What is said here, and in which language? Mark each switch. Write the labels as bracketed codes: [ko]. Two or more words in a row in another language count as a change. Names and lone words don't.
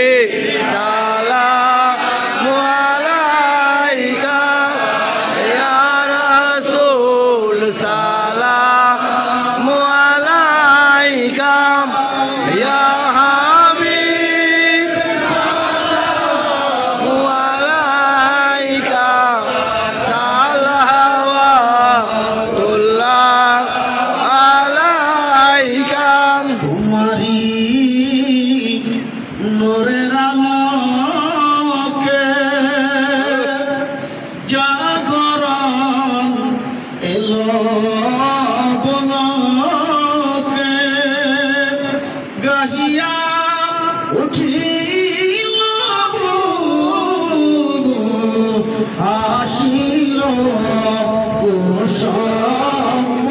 [ar] سلام عليك يا رسول سلام عليك يا حبيب سلام عليك صلوات الله عليك [bn] তোমারি নূরের আলোকে জাগরণ এলো বলকে গাহিয়া উঠিল হাসিল কুসুম